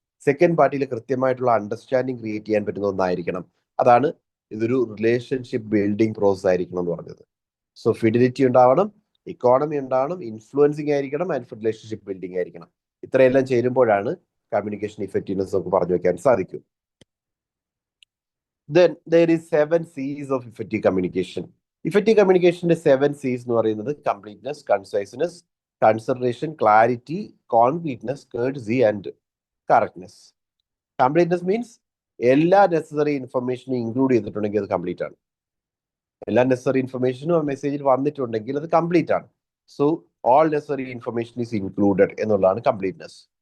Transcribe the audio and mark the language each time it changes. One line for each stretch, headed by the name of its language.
Malayalam: Second പാർട്ടിയിൽ കൃത്യമായിട്ടുള്ള understanding create ചെയ്യാൻ പറ്റുന്ന ഒന്നായിരിക്കണം. അതാണ് ഇതൊരു റിലേഷൻഷിപ്പ് ബിൽഡിംഗ് പ്രോസസ് ആയിരിക്കണം എന്ന് പറഞ്ഞത്. സോ ഫിഡിലിറ്റി ഉണ്ടാവണം, ഇക്കോണമി ഉണ്ടാവണം, ഇൻഫ്ലുവൻസിങ് ആയിരിക്കണം, ആൻഡ് റിലേഷൻഷിപ്പ് ബിൽഡിംഗ് ആയിരിക്കണം. ഇത്രയെല്ലാം ചേരുമ്പോഴാണ് കമ്മ്യൂണിക്കേഷൻ ഇഫക്റ്റീവ്നെസ് നമുക്ക് പറഞ്ഞു വെക്കാൻ സാധിക്കും.
English: Then there is 7 C's of effective communication. Effective communicationന്റെ 7 C's
Malayalam: എന്ന് പറയുന്നത്
English: Completeness, conciseness, consideration, clarity, concreteness, courtesy and correctness.
Malayalam: Completeness means എല്ലാ നെസസറി ഇൻഫർമേഷനും ഇൻക്ലൂഡ് ചെയ്തിട്ടുണ്ടെങ്കിൽ അത് കംപ്ലീറ്റ് ആണ്. എല്ലാ നെസസറി ഇൻഫർമേഷനും ആ മെസ്സേജിൽ വന്നിട്ടുണ്ടെങ്കിൽ അത് കംപ്ലീറ്റ് ആണ്.
English: so all necessary information is included
Malayalam: എന്നുള്ളതാണ് കംപ്ലീറ്റ്നെസ്.